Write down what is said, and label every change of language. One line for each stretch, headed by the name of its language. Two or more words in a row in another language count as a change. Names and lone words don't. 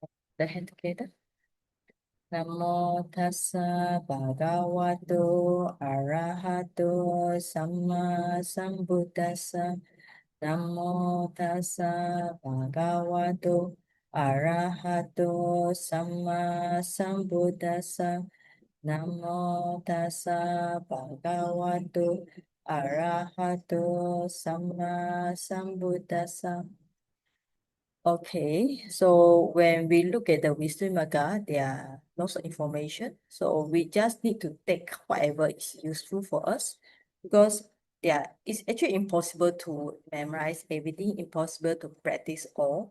English: The hand together.
Pali: Namo tassa bhagavato arahato samma sambuddhassa. Namo tassa bhagavato arahato samma sambuddhassa. Namo tassa bhagavato arahato samma sambuddhassa.
English: Okay, so when we look at the Visuddhimagga, there are lots of information. So we just need to take whatever is useful for us because it's actually impossible to memorize everything, impossible to practice all.